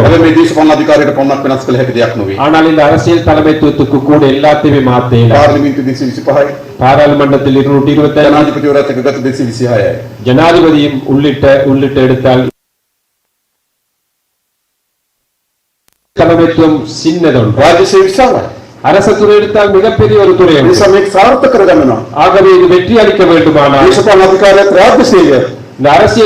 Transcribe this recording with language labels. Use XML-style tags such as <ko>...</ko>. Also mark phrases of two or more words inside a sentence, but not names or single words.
<si>හැබැයි මේ දේශපාලන අධිකාරියට පොන්නක් වෙනස් කළ හැකි දෙයක් නෙවෙයි.</si> <ta>ஆனால் இந்த அரசியல் தலைமைத்துவத்துக்கு கூட எல்லாத்தையுமே மாற்ற இயலாது.</ta> <si>පාර්ලිමේන්තු 225යි,</si> <ta>பாராளுமன்றத்தில் 225,</ta> <si>ජනාධිපතිවරයාත් එක්ක ගත 226යි.</si> <ta>ஜனாதிபதியும் உள்ளிட்ட எடுத்தால் தலைமைத்துவம் சின்னதொன்று.</ta> <si>රාජ්‍ය සේවය විශාලයි.</si> <ta>அரசு துறை எடுத்தால் மிகப்பெரிய ஒரு துறை.</ta> <si>ඒ නිසා මේක සාර්ථක කරගන්නවා.</si> <ta>ஆகவே இது வெற்றி அளிக்க வேண்டுமானால்</ta> <si>දේශපාලන අධිකාරියත් රාජ්‍ය සේවය</si>